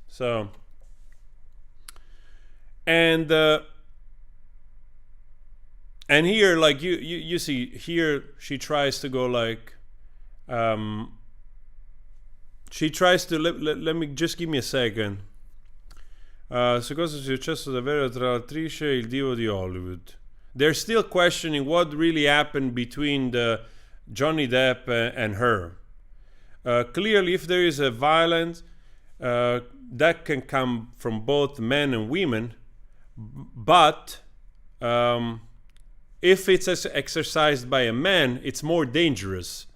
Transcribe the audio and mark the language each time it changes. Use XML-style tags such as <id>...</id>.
<en>So, and here, like, you see here, she tries to go like, she tries to let me just give me a second.</en> <it>Su cosa è successo davvero tra l'attrice e il divo di Hollywood.</it> <en>They're still questioning what really happened between the Johnny Depp and her. Clearly, if there is a violence, that can come from both men and women, but if it's exercised by a man, it's more dangerous.</en>